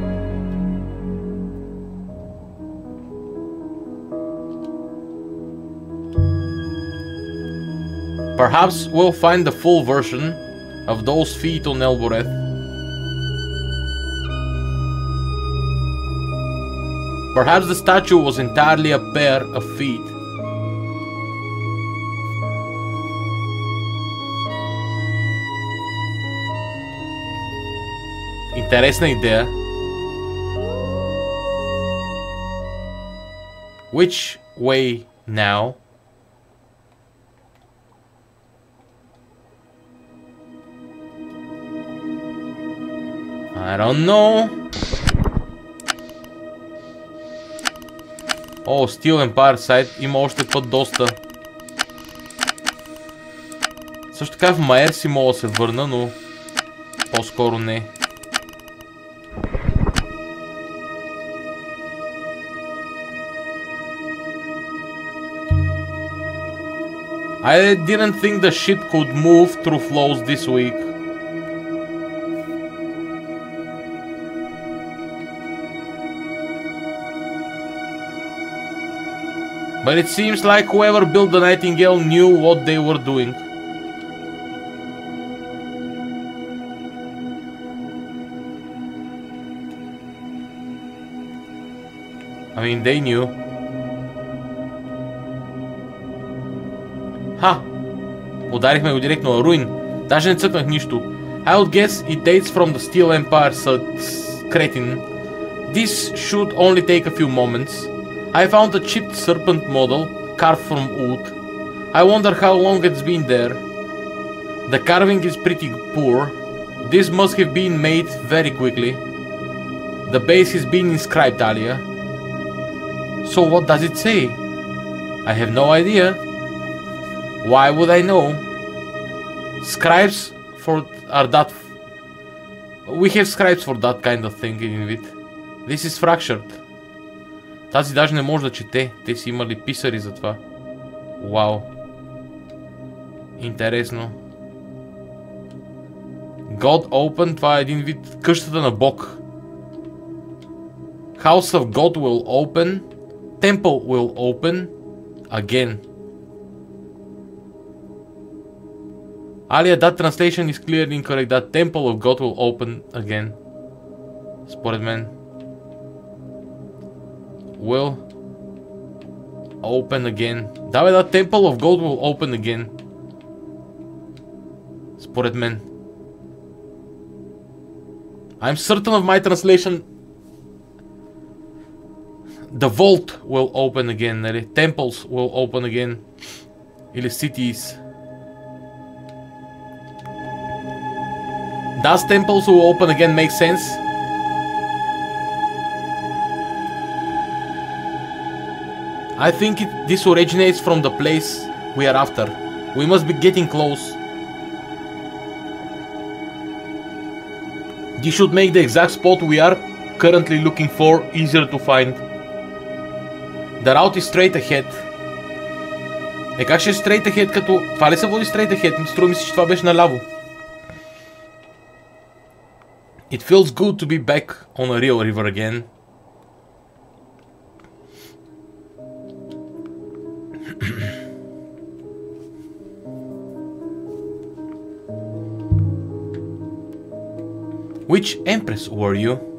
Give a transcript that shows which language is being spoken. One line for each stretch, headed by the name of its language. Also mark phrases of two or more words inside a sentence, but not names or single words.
English: Perhaps we'll find the full version of those feet on Elboreth. Perhaps the statue was entirely a pair of feet.
Bulgarian: Интересна идея.
English: Which way now? I don't know.
Bulgarian: О, Steel Empire сайт има още път доста. Също така в Майер си мога да се върна, но по-скоро не.
English: I didn't think the ship could move through flows this week. But it seems like whoever built the Nightingale knew what they were doing. I mean, they knew.
Bulgarian: Ха! Ударихме го директно на руин. Даже не цъкнах нищо.
English: I would guess it dates from the Steel Empire, cretin. This should only take a few moments. I found a chipped serpent model carved from wood. I wonder how long it's been there. The carving is pretty poor. This must have been made very quickly. The base has been inscribed, Alia. So what does it say? I have no idea. Why would I know? Scribes are that... We have scribes for that kind of thing in it. This is fractured.
Bulgarian: Тази даже не може да чете. Те си имали писари за това. Вау. Интересно.
English: God Open,
Bulgarian: това е един вид къщата на Бог.
English: House of God will open. Temple will open. Again. Alia, that translation is clearly incorrect. That Temple of God will open again.
Bulgarian: Според мен.
English: Will open again.
Bulgarian: Да бе,
English: that Temple of God will open again.
Bulgarian: Според мен.
English: I'm certain of my translation. The vault will open again, нали? Temples will open again.
Bulgarian: Или cities.
English: Does temples will open again make sense? I think this originates from the place we are after. We must be getting close. This should make the exact spot we are currently looking for, easier to find. The route is straight ahead.
Bulgarian: Как ще е
English: straight ahead,
Bulgarian: като... Това ли се води
English: straight ahead?
Bulgarian: Струва ми се, че това беше наляво.
English: It feels good to be back on a real river again. Which empress were you?